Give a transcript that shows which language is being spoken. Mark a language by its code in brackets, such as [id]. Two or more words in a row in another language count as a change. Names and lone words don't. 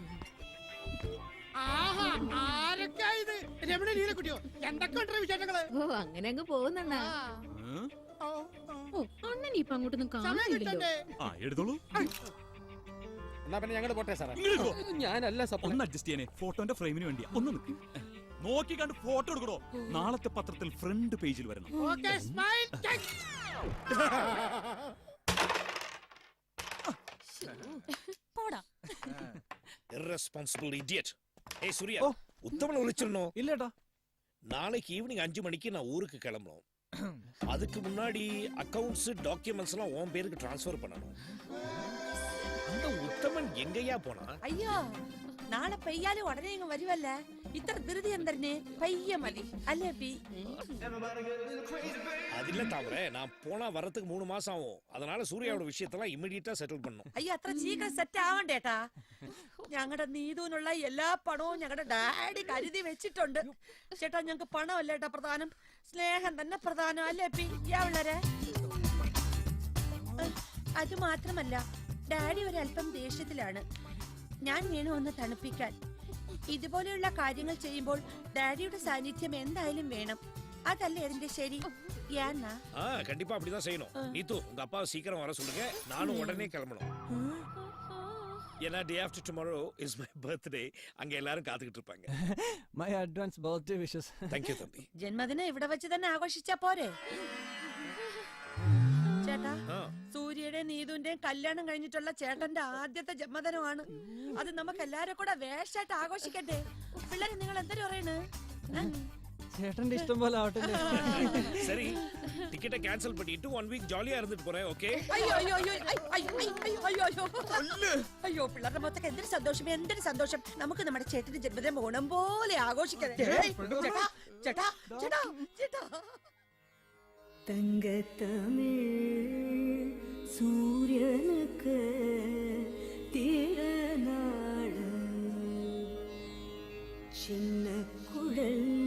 [ml] ഓ, അങ്ങനെ അങ്ങ് പോകുന്നണ്ണ. ഓ, അണ്ണൻ ഇപ്പൊ അങ്ങോട്ടൊന്നും കാണുന്നില്ലല്ലോ. എടുത്തോളൂ. എന്നാ പിന്നെ ഞങ്ങൾ പോട്ടെ സാറേ. ഞാനല്ല ഒന്ന് അഡ്ജസ്റ്റ് ചെയ്യണേ, ഫോട്ടോന്റെ ഫ്രെയിമിന് വേണ്ടിയാ. ഒന്ന് നിൽക്ക്, നോക്കി കണ്ട് ഫോട്ടോ എടുക്കണോ. നാളത്തെ പത്രത്തിൽ ഫ്രണ്ട് പേജിൽ വരണം. [en] Irresponsible idiot. Hey Surya, [ta] உத்தமனை விളിச்சிருந்தோம். இல்லடா. நாளைக்கு ஈவினிங் 5 மணிக்கு நான் ஊருக்கு கிளம்பணும். அதுக்கு முன்னாடி அக்கவுண்ட்ஸ் டாக்குமெண்ட்ஸ் எல்லாம் உன் பேருக்கு ட்ரான்ஸ்ஃபர் பண்ணணும். அந்த உத்தமன் எங்கயா போனா? ஐயா, [ml] നാളെ പെയ്യാലും ഉടനെ ഇങ്ങ് വരുവല്ല. ഇത്ര ധൃതി എന്തരനെ? പയ്യ മതി അല്ലേ പി? അതില്ല തവറ, [ta] நான் போனா வரதுக்கு 3 மாசம் ஆகும். அதனால சூர்யாவோட விஷயத்தெல்லாம் ഇമ്മീഡിയറ്റാ സെറ്റിൽ பண்ணணும். [ml] അയ്യോ, അത്ര ശീഘ്രം സെറ്റ് ആവണ്ടേട്ടാ. ഞങ്ങളുടെ നീതുവിനുള്ള എല്ലാ പണവും ഞങ്ങളുടെ ഡാഡി കരുതി വെച്ചിട്ടുണ്ട്. ചേട്ടാ, ഞങ്ങൾക്ക് പണമല്ല ഏട്ടാ പ്രധാനം, സ്നേഹം തന്നെ പ്രധാനം അല്ലേ പി? വളരെ അത് മാത്രമല്ല, ഡാഡി ഒരല്പം ദേഷ്യത്തിലാണ്. ഞാൻ വേണു ഒന്ന് തണുപ്പിക്കാൻ. ഇതുപോലെയുള്ള കാര്യങ്ങൾ ചെയ്യുമ്പോൾ ഡാഡിയുടെ സാന്നിധ്യം എന്തായാലും വേണം. അതല്ലേ അതിന്റെ ശരി? [ta] கண்டிப்பா அப்படிதான் செய்யணும். நீத்து, உங்க அப்பா சீக்கிரம் வர சொல்லுங்க, நானும் உடனே கிளம்பணும். ஏன்னா [en] day after tomorrow is my birthday. [ta] அங்க எல்லாரும் காத்துக்கிட்டு இருப்பாங்க. [en] My advance birthday wishes. Thank you തമ്പി. [ml] ജന്മദിനം ഇവിടെ വെച്ച് തന്നെ ആഘോഷിച്ചാ പോരെ? ചേട്ടാ, സൂര്യയുടെ നീതുവിന്റെയും കല്യാണം കഴിഞ്ഞിട്ടുള്ള ചേട്ടന്റെ ആദ്യത്തെ ജന്മദിനമാണ്. അത് നമുക്ക് എല്ലാരും കൂടെ വേഷായിട്ട് ആഘോഷിക്കട്ടെ. പിള്ളേരെ, നിങ്ങൾ എന്തൊരു പറയണ്? ചേട്ടന്റെ ഇഷ്ടം പോലെ ആവട്ടെ. [ta] சரி, டிக்கெட்டை கேன்சல் பண்ணிட்டு 1 வீக் ஜாலியா இருந்துட்டு போறேன். ஓகே? [ml] അയ്യോ അയ്യോ അയ്യോ അയ്യോ അയ്യോ അയ്യോ, പിള്ളേരുടെ മൊത്തം എന്തൊരു സന്തോഷം, എന്തൊരു സന്തോഷം. നമുക്ക് നമ്മുടെ ചേട്ടന്റെ ജന്മദിനം ഓണം പോലെ ആഘോഷിക്കാം. ചേട്ടാ ചേട്ടാ ചേട്ടാ ചേട്ടാ. [ta] தங்கத்தமிழ் சூரியனுக்கு திருநாள் சின்ன குழல்